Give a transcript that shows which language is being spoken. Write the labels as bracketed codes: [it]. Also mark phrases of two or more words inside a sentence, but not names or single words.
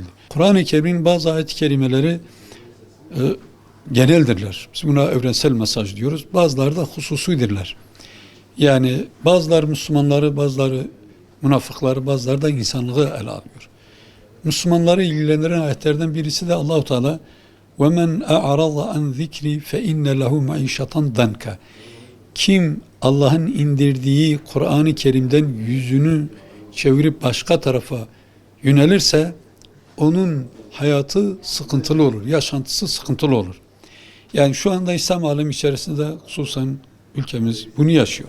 [tr] Kur'an-ı Kerim'in bazı ayet-i kerimeleri geneldirler. Biz buna evrensel mesaj diyoruz. Bazıları da hususidirler. Yani bazıları Müslümanları, bazıları münafıkları, bazıları da insanlığı ele alıyor. Müslümanları ilgilendiren ayetlerden birisi de Allah-u Teala [ar] وَمَنْ اَعْرَضَ عَنْ ذِكْرِ فَاِنَّ لَهُ مَعِيشَةً دَنْكَ. [tr] Kim Allah'ın indirdiği Kur'an-ı Kerim'den yüzünü çevirip başka tarafa yönelirse onun hayatı sıkıntılı olur, yaşantısı sıkıntılı olur. Yani şu anda İslam alemi içerisinde hususen ülkemiz bunu yaşıyor.